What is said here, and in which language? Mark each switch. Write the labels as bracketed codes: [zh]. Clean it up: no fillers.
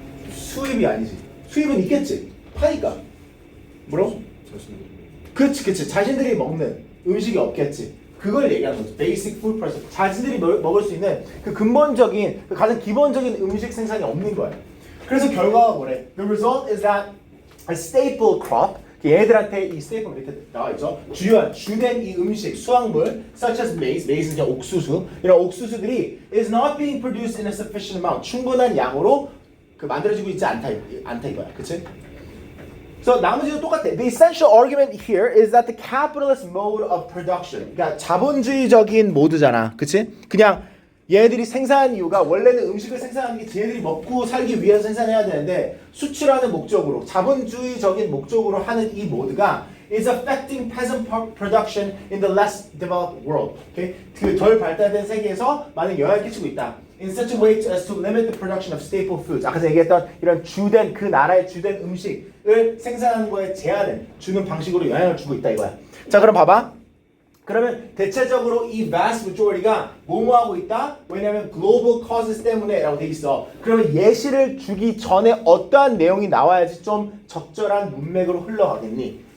[ko] 수입이 아니지. 수입은 있겠지. 파니까. 뭐라고? 그치. 자신들이 먹는 음식이 없겠지. 그걸 얘기하는 거죠. [en] Basic food production. [ko] 자신들이 먹을 수 있는 그 근본적인, 그 가장 기본적인 음식 생산이 없는 거야. 그래서 결과가 뭐래? [en] The result is that a staple crop, [ko] 얘들한테 이 staple 밑에 나와 있죠. 주된 이 음식, 수확물, [en] such as maize, [ko] maize는 그냥 옥수수, 이런 옥수수들이 [en] is not being produced in a sufficient amount, [ko] 충분한 양으로 만들어지고 있지 않다 이거야, 그치? So 나머지도 똑같아. [en] The essential argument here is that the capitalist mode of production, [ko] 그러니까 자본주의적인 모드잖아, 그치? 그냥 얘들이 생산한 이유가 원래는 음식을 생산하는 게 쟤네들이 먹고 살기 위해서 생산해야 되는데 수출하는 목적으로 자본주의적인 목적으로 하는 이 모드가 [en] is affecting peasant production in the less developed world. Okay? [ko] 그 덜 발달된 세계에서 많은 영향을 끼치고 있다. [en] In such a way as to limit the production of staple foods. [ko] 아까 제가 얘기했던 이런 주된 그 나라의 주된 음식을 생산하는 거에 제한을 주는 방식으로 영향을 주고 있다 이거야. 자, 그럼 봐봐. 그러면 대체적으로 이 vast majority가 뭐뭐 하고 있다? 왜냐면 global causes 때문에 라고 돼 있어. 그러면 예시를 주기 전에 어떠한 내용이 나와야지 좀 적절한 문맥으로 흘러가겠니?